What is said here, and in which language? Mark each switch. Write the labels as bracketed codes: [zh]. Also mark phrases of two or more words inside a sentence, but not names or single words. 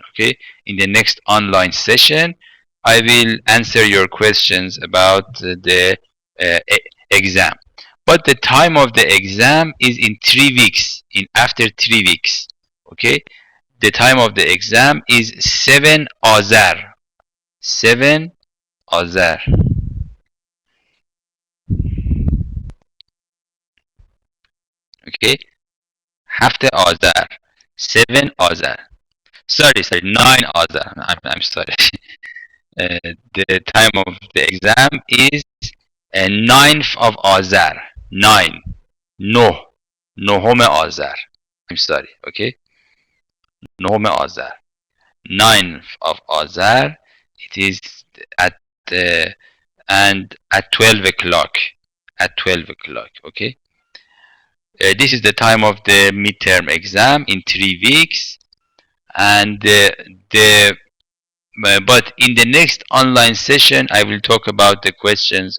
[en] Okay, in the next online session, I will answer your questions about the exam. But the time of the exam is in 3 weeks. In after 3 weeks. Okay, the time of the exam is 7 Azar. 7 Azar. Okay, [fa] هفته آذر [en] 7 آذر sorry 9 آذر I'm sorry the time of the exam is 9th of آذر 9 [fa] نهم آذر [en] I'm sorry okay [fa] نهم آذر [en] 9th of آذر it is at and at 12 o'clock at 12 o'clock okay. This is the time of the midterm exam in 3 weeks, and but in the next online session I will talk about the questions.